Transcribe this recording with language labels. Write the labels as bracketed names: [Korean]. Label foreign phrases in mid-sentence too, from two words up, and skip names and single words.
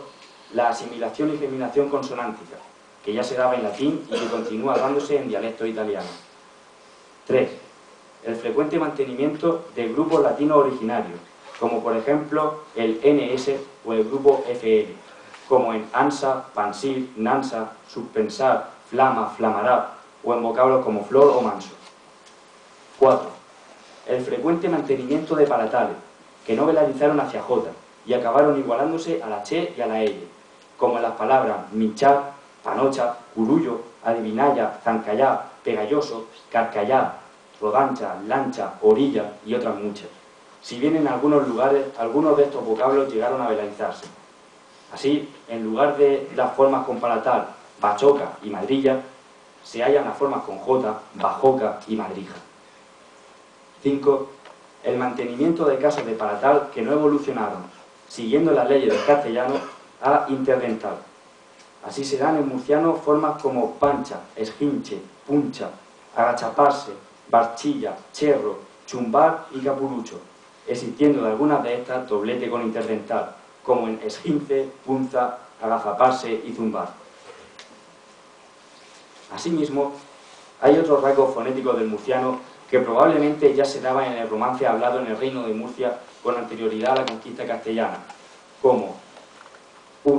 [Spanish] La asimilación y geminación consonántica, que ya se daba en latín y que continúa dándose en dialecto italiano. 3. El frecuente mantenimiento de grupos latinos originarios, como por ejemplo el NS o el grupo FL, como en ansa, pansir, nansa, suspensar, flama, flamará, o en vocablos como flor o manso. 4. El frecuente mantenimiento de palatales, que no velarizaron hacia J y acabaron igualándose a la che y a la L, como en las palabras michá, panocha, curullo, adivinalla, zancayá, pegalloso, carcayá, rodancha, lancha, orilla y otras muchas. Si bien en algunos lugares, algunos de estos vocablos llegaron a velarizarse. Así, en lugar de las formas con palatal, bachoca y madrilla, se hallan las formas con J, bajoca y madrija. 5. El mantenimiento de casos de palatal que no evolucionaron, siguiendo las leyes del castellano, a interdental. Así se dan en murciano formas como pancha, esguinche, puncha, agachaparse, barchilla, cherro, chumbar y capurucho, existiendo de algunas de estas doblete con interdental, como en esguince, punza, agazaparse y zumbar. Asimismo, hay otros rasgos fonéticos del murciano que probablemente ya se daban en el romance hablado en el Reino de Murcia con anterioridad a la conquista castellana, como 1.